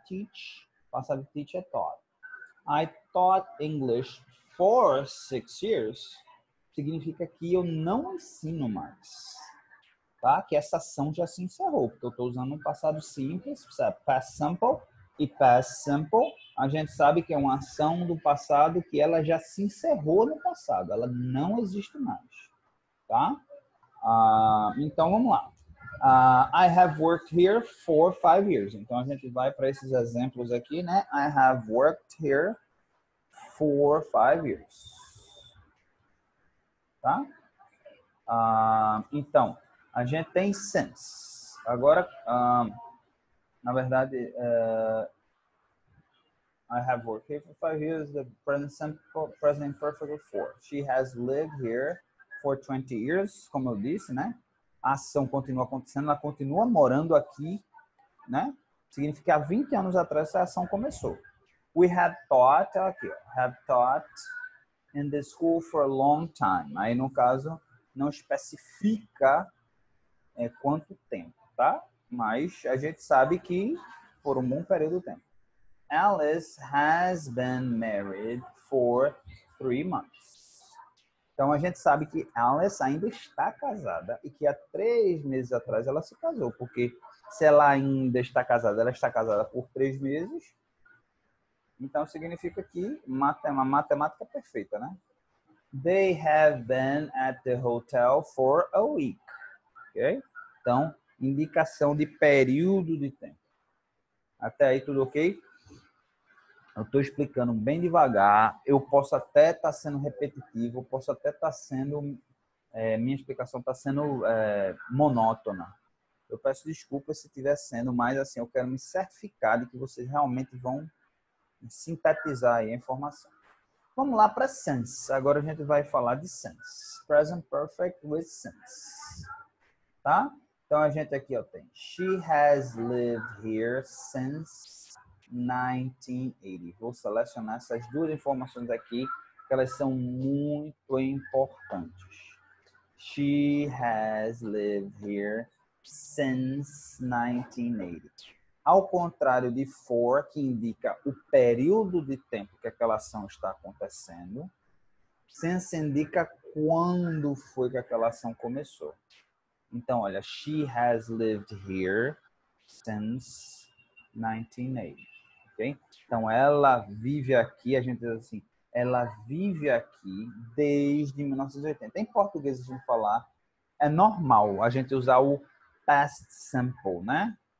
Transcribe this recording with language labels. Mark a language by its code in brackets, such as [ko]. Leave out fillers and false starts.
[pt] Teach, passado de teach é taught. [en] I taught English for 6 years, [pt] significa que eu não ensino mais, tá? Que essa ação já se encerrou, porque eu estou usando um passado simples, past simple, e past simple, a gente sabe que é uma ação do passado que ela já se encerrou no passado, ela não existe mais, tá? Então, vamos lá. [en] I have worked here for 5 years. [pt] Então, a gente vai para esses exemplos aqui, né? [en] I have worked here for 5 years. [pt] Tá? Então, a gente tem since. Agora, na verdade, [en] I have worked here for 5 years. The present perfect for. She has lived here for 20 years, [pt] como eu disse, né? A ação continua acontecendo, ela continua morando aqui, né? Significa que há 20 anos atrás essa ação começou. [en] We have taught, [pt] aqui, [en] have taught in the school for a long time. [pt] Aí, no caso, não especifica quanto tempo, tá? Mas a gente sabe que por um bom período de tempo. [en] Alice has been married for 3 months. [pt] Então, a gente sabe que Alice ainda está casada e que há 3 meses atrás ela se casou. Porque se ela ainda está casada, ela está casada por 3 meses. Então, significa que matemática perfeita, né? [en] They have been at the hotel for a week. Ok? [pt] Então, indicação de período de tempo. Até aí, tudo ok? Eu estou explicando bem devagar. Eu posso até estar sendo repetitivo, eu posso até estar sendo... minha explicação está sendo monótona. Eu peço desculpas se estiver sendo, mas assim, eu quero me certificar de que vocês realmente vão sintetizar aí a informação. Vamos lá para sense. Agora a gente vai falar de sense. [en] Present perfect with sense. Tá? [pt] Então a gente aqui ó, tem [en] She has lived here since 1980. [pt] Vou selecionar essas duas informações aqui, que elas são muito importantes. [en] She has lived here since 1980. [pt] Ao contrário de for, que indica o período de tempo que aquela ação está acontecendo, since indica quando foi que aquela ação começou. Então, olha, [en] she has lived here since 1980. Okay? [pt] Então, ela vive aqui, a gente diz assim, ela vive aqui desde 1980. Em português, a gente falar, é normal a gente usar o past simple, né?